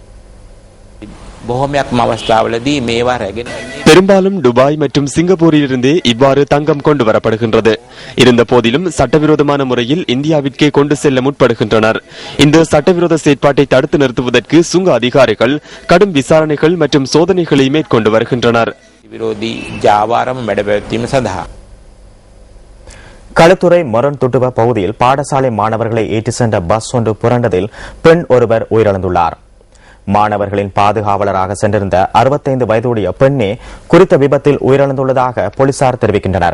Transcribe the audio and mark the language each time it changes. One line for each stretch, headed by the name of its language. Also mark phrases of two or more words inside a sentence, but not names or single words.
Tamil: பெரும்பாலும் துபாய் மற்றும் சிங்கப்பூரிலிருந்தே இவ்வாறு தங்கம் கொண்டு வரப்படுகின்றது. இருந்த போதிலும் சட்டவிரோதமான முறையில் இந்தியாவிற்கே கொண்டு செல்ல முற்படுகின்றனர். இந்த சட்டவிரோத செயற்பாட்டை தடுத்து நிறுத்துவதற்கு சுங்க அதிகாரிகள் கடும் விசாரணைகள் மற்றும் சோதனைகளை மேற்கொண்டு வருகின்றனர்.
Sinhala: විරෝධී ජාවාරම වැඩපැවැත්වීම සඳහා
Tamil: களுத்துறை மொரன்துட்டுவ பகுதியில் பாடசாலை மாணவர்களை ஏற்றி சென்ற பஸ் ஒன்று புரண்டதில் பெண் ஒருவர் உயிரிழந்துள்ளார். மாணவர்களின் பாதுகாவலராக சென்றிருந்த 65 வயதுடைய பெண்ணே குறித்த விபத்தில் உயிரிழந்துள்ளதாக போலீசார் தெரிவிக்கின்றனர்.